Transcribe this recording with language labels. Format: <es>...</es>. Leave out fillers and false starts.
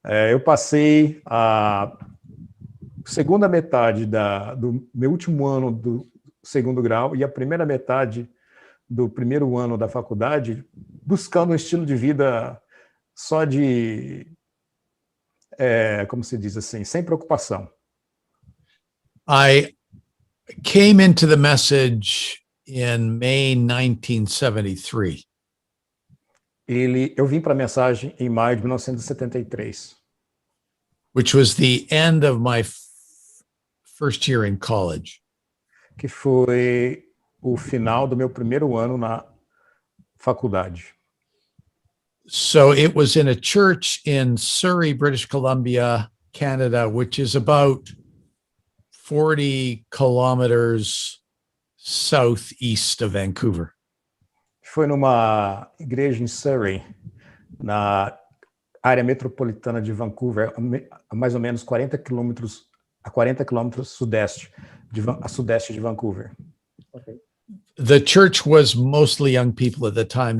<pt>Eu passei a segunda metade do meu último ano do segundo grau e a primeira metade do primeiro ano da faculdade buscando um estilo de vida só de, como se diz assim, sem preocupação.</pt> <en>I came into the message in May 1973.</en> <pt>Eu vim para a mensagem em maio de 1973,</pt> <en>which was the end of my first year in college.</en> <pt>que foi o final do meu primeiro ano na faculdade.</pt> <en>So it was in a church in Surrey, British Columbia, Canada, which is about 40 kilometers southeast of Vancouver.</en> <pt>Foi numa igreja em Surrey, na área metropolitana de Vancouver, a mais ou menos 40 quilômetros sudeste de Vancouver. Okay.</pt> <en>The church was mostly young people at the time.</en>